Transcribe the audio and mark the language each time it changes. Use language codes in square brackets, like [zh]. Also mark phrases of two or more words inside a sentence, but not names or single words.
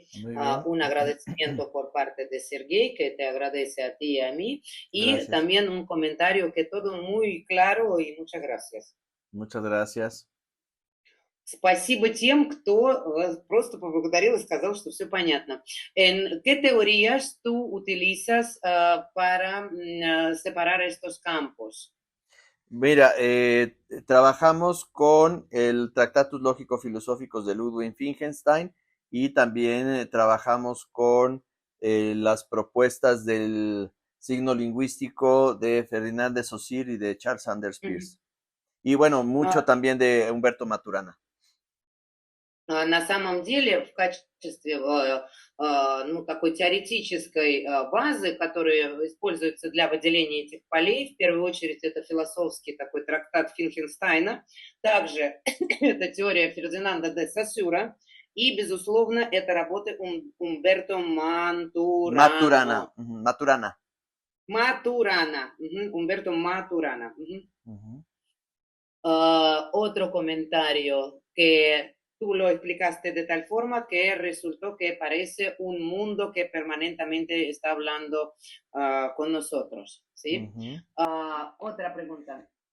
[es] Un agradecimiento por parte de Sergey, que te agradece a ti y a mí, y gracias. También un comentario que todo muy claro y muchas gracias. Muchas gracias. [ru] Спасибо тем, кто просто поблагодарил и сказал, что все понятно. [es] ¿Qué teorías tú utilizas para separar estos campos? Mira, trabajamos con el Tractatus Lógico-Filosóficos de Ludwig Wittgenstein y también trabajamos con las propuestas del signo lingüístico de Ferdinand de Saussure y de Charles Sanders Peirce. Y bueno, mucho también de Humberto Maturana. [ru] На самом деле, в качестве такой теоретической базы, которая используется для выделения этих полей, в первую очередь это философский такой трактат Финкенштейна, также это теория Фердинанда де Сассюра, и, безусловно, это работы Умберто Матурана. Умберто Матурана. [es] Otro comentario que tú lo explicaste de tal forma que resultó que parece un mundo que permanentemente está hablando con nosotros, ¿sí? Otra pregunta.